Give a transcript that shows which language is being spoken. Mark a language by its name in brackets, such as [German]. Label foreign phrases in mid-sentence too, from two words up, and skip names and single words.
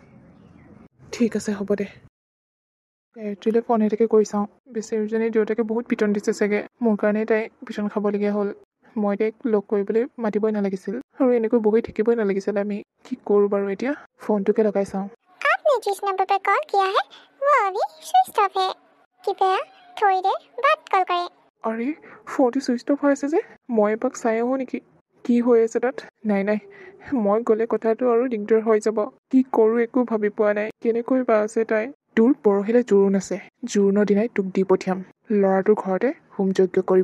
[Assamese] ঠিক আছে হ'ব দে। গায়ত্ৰীলৈ ফোন এটাকে কৰি চাওঁ। বেচেৰীজনী দেউতাকে বহুত পিটন দিছে চাগে, মোৰ কাৰণেই তাই পিটন খাবলগীয়া হ'ল। মই তাইক লগ কৰিবলৈ মাতিবই নালাগিছিল আৰু এনেকৈ বহি থাকিবই নালাগিছিল। আমি কি কৰোঁ বাৰু এতিয়া? ফোনটোকে লগাই চাওঁ। [Hindi] आपने जिस नंबर पर कॉल किया है वो अभी [English] switch off [Hindi] है, कृपया थोड़ी देर बाद कॉल करें। [Assamese] আৰে ফোনটো [English] switch off [Assamese] হৈ আছে যে, মই এপাক চাই আহোঁ নেকি কি হৈ আছে তাত। নাই মই গ'লে কথাটো আৰু দিগদাৰ হৈ যাব। কি কৰোঁ একো ভাবি পোৱা নাই। কেনেকৈ বা আছে তাই? তোৰ পৰহিলৈ জোৰোণ আছে, জোৰোণৰ দিনাই তোক দি পঠিয়াম। ল'ৰাটোৰ ঘৰতে হোম যজ্ঞ কৰিব।